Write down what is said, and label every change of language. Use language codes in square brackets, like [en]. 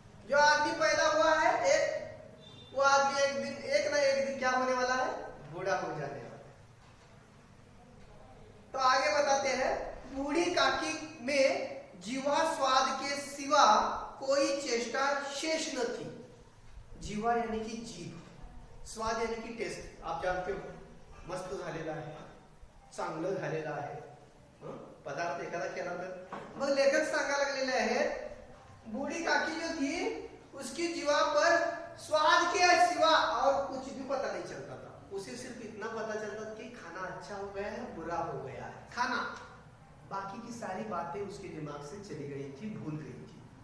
[hi] जो आदमी पैदा हुआ है वो आदमी एक ना एक दिन क्या होने वाला है, बूढ़ा हो जाने वाला। तो आगे बताते हैं, बूढ़ी काकी में जीवा स्वाद के सिवा कोई चेष्टा शेष न थी। जीवा यानी कि जीभ, स्वाद यानी की टेस्ट, आप जानते हो, [mr] मस्त झालेला आहे, चांगलं झालेलं आहे पदार्थ एखादा केला तर। मग लेखक सांगा लागलेले आहे, [hi] बूढ़ी काकी जो थी उसकी जीवा पर स्वाद के सिवा और कुछ भी पता नहीं चलता था। उसे सिर्फ इतना पता चलता था कि खाना अच्छा हो गया है, बुरा हो गया है, खाना, बाकी की सारी बातें उसके दिमाग से चली गई थी, भूल गई थी।